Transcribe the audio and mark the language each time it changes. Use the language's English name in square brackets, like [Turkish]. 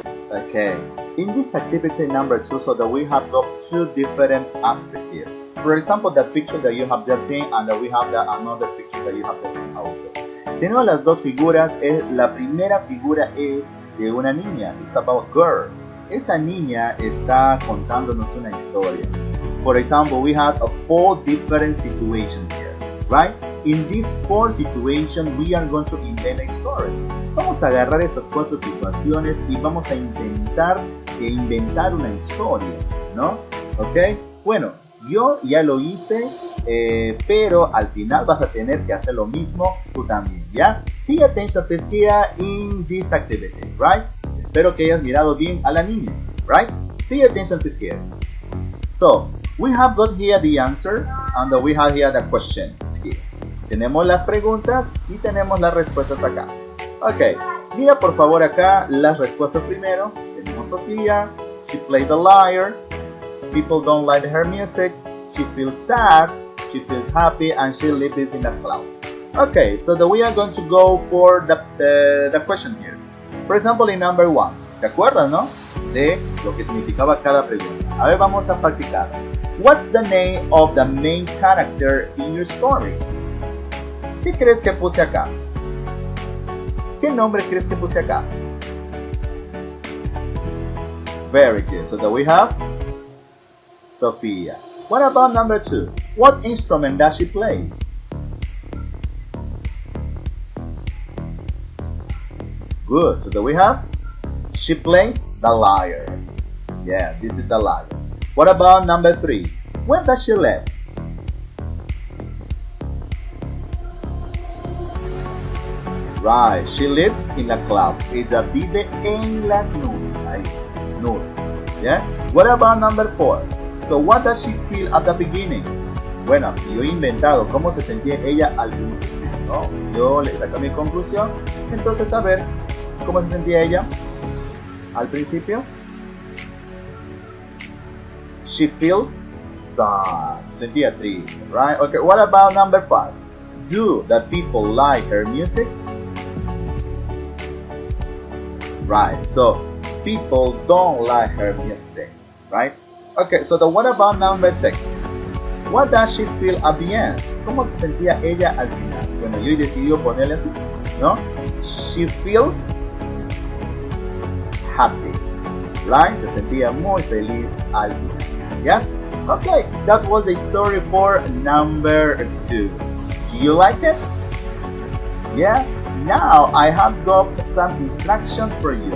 [English] Okay, in this activity number 2, so that we have got two different aspects here. For example, the picture that you have just seen, and that we have another picture that you have seen also. [Spanish] Tenemos las dos figuras. La primera figura es de una niña. [English] It's about a girl. [Spanish] Esa niña está contándonos una historia. [English] For example, we have 4 different situations here, right? In these 4 situations, we are going to invent a story. [Spanish] Vamos a agarrar esas 4 situaciones y vamos a intentar inventar una historia, ¿no? ¿Ok? Bueno, yo ya lo hice, pero al final vas a tener que hacer lo mismo tú también, ¿ya? [English] Pay attention please here in this activity, right? [Spanish] Espero que hayas mirado bien a la niña, right? [English] Pay attention please here. So, we have got here the answer and we have here the questions here. [Spanish] Tenemos las preguntas y tenemos las respuestas acá. Ok, mira por favor acá las respuestas primero. Tenemos Sofía. [English] She played the lyre. People don't like her music. She feels sad. She feels happy and she lives in a cloud. Okay, so we are going to go for the question here. For example, in number 1. [Spanish] ¿Te acuerdas, no? De lo que significaba cada pregunta. A ver, vamos a practicar. [English] What's the name of the main character in your story? [Spanish] ¿Qué crees que puse acá? ¿Qué nombre crees que puse acá? [English] Very good. So that we have Sophia. What about number 2? What instrument does she play? Good. So that we have she plays the lyre. Yeah, this is the lyre. What about number 3? Where does she live? Right, she lives in a cloud. [Spanish] Ella vive en las nubes. Ahí, nubes. Yeah? [English] What about number 4? So what does she feel at the beginning? [Spanish] Bueno, yo he inventado cómo se sentía ella al principio, ¿no? Yo le saco mi conclusión. Entonces, a ver, ¿cómo se sentía ella al principio? [English] She feels sad. [Spanish] Sentía triste, [English] right? Okay, what about number 5? Do the people like her music? Right, so people don't like her music, right? Okay, so what about number 6? What does she feel at the end? [Spanish] ¿Cómo se sentía ella al final? Bueno, yo he decidido ponerle así, ¿no? [English] She feels happy, right? [Spanish] Se sentía muy feliz al final. [English] Yes? Okay, that was the story for number 2. Do you like it? Yeah? Now I have got some instructions for you.